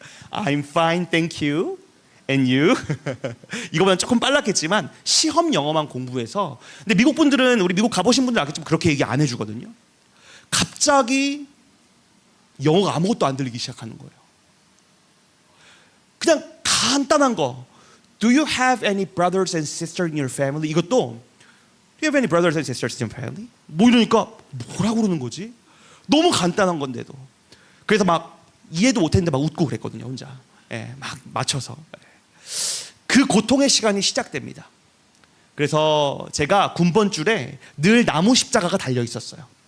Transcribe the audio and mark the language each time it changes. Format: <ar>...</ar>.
<en>I'm fine, thank you. And you?</en> <ko>이거보다 조금 빨랐겠지만 시험 영어만 공부해서. 근데 미국 분들은, 우리 미국 가보신 분들 알겠지만 그렇게 얘기 안 해주거든요. 갑자기 영어가 아무것도 안 들리기 시작하는 거예요. 그냥 간단한 거,</ko> <en>Do you have any brothers and sisters in your family?</en> <ko>이것도</ko> <en>Do you have any brothers and sisters in your family?</en> <ko>뭐 이러니까 뭐라고 그러는 거지? 너무 간단한 건데도. 그래서 막 이해도 못했는데 막 웃고 그랬거든요, 혼자. 막 맞춰서. 그 고통의 시간이 시작됩니다. 그래서 제가 군번줄에 늘 나무 십자가가 달려 있었어요.</ko>